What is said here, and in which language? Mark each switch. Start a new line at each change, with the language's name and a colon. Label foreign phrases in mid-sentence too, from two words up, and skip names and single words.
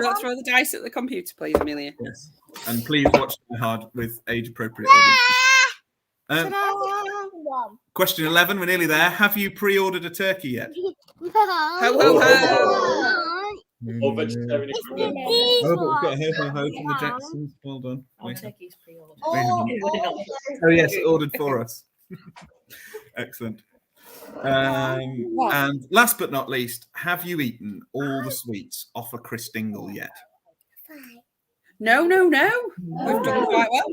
English: Don't throw the dice at the computer, please, Amelia. Yes. And please watch Die Hard with age-appropriate audiences. One. Question 11, we're nearly there. Have you pre-ordered a turkey yet? Ho, ho, ho. Or vegetarian equivalent. Oh, but we've got a ho ho ho from the Jacksons. Well done. Oh yes, ordered for us. Excellent. And last but not least, have you eaten all the sweets off a Christingle yet? No, no, no. We've done quite well.